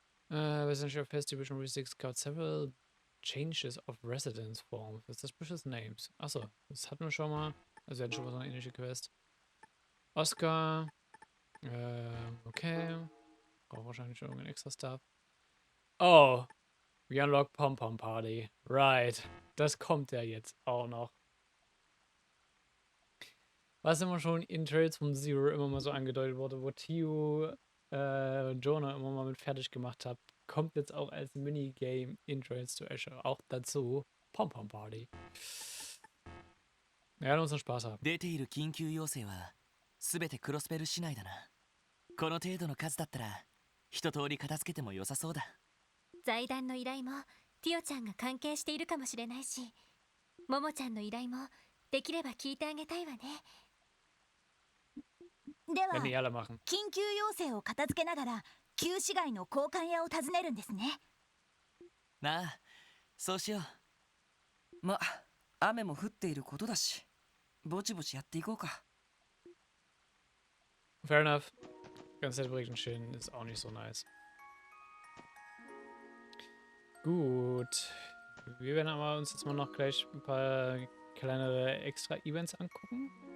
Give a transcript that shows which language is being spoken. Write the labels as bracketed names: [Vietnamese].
[English] Residential Affairs Division Re-6 got several changes of residence forms with suspicious names. [German] Achso, das hatten wir schon mal. Also wir hatten schon mal so eine ähnliche Quest. Oscar. Okay. Braucht wahrscheinlich schon irgendein extra Stuff. Oh. We unlock Pom-Pom Party. Right. Das kommt ja jetzt auch noch. Was immer schon in Trails from Zero immer mal so angedeutet wurde, wo Tio Jonah immer mal mit fertig gemacht hat, kommt jetzt auch als Minigame in Trails to Azure auch dazu. Pom-Pom Party. Wir werden unseren Spaß haben. [Japanese] 出ている緊急要請は全てクロスベル市内だな。この程度の数だったら一通り片付けても良さそうだ。財団の依頼もティオちゃんが関係しているかもしれないし、モモちゃんの依頼もできれば聞いてあげたいわね。では [German] Wenn die alle machen. [Japanese] 緊急要請を片付けながら旧市街の交換屋を訪ねるんですね。なあ、そうしよう。ま、雨も降っていることだし、ぼちぼちやっていこうか。 [English] Fair enough. [German] Ganz Zeit Regen chillen ist auch nicht so nice. Gut. Wir werden aber uns jetzt mal noch gleich ein paar kleinere Extra-Events angucken.